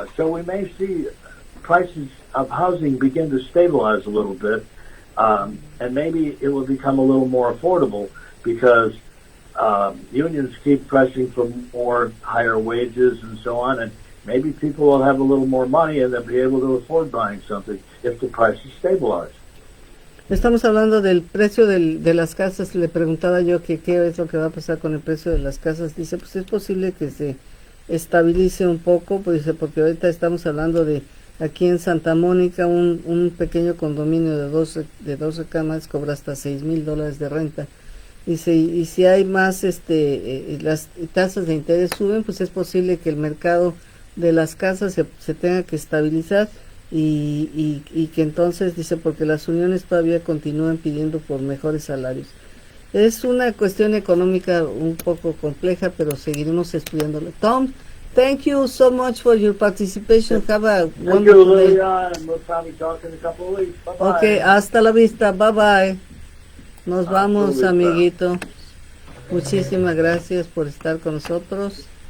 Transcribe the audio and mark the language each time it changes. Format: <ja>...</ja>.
<en>we may see prices of housing begin to stabilize a little bit, and maybe it will become a little more affordable because unions keep pressing for more higher wages and so on, and maybe people will have a little more money and they'll be able to afford buying something if the prices stabilize.</en> <es>Estamos hablando del precio de las casas. Le preguntaba yo que qué es lo que va a pasar con el precio de las casas. Dice, pues es posible que se estabilice un poco, pues dice, porque ahorita estamos hablando de aquí en Santa Mónica, un pequeño condominio de 12 camas cobra hasta $6,000 de renta. Dice, y si hay más, las tasas de interés suben, pues es posible que el mercado de las casas se tenga que estabilizar y que entonces, dice, porque las uniones todavía continúan pidiendo por mejores salarios. Es una cuestión económica un poco compleja, pero seguiremos estudiándolo.</es> <en>Tom, thank you so much for your participation. Have a wonderful day. We'll probably talk in a couple of weeks. Bye-bye. Okay,</en> <es>hasta la vista.</es> <en>Bye bye.</en> <es>Nos vamos, amiguito. Muchísimas gracias por estar con nosotros.</es>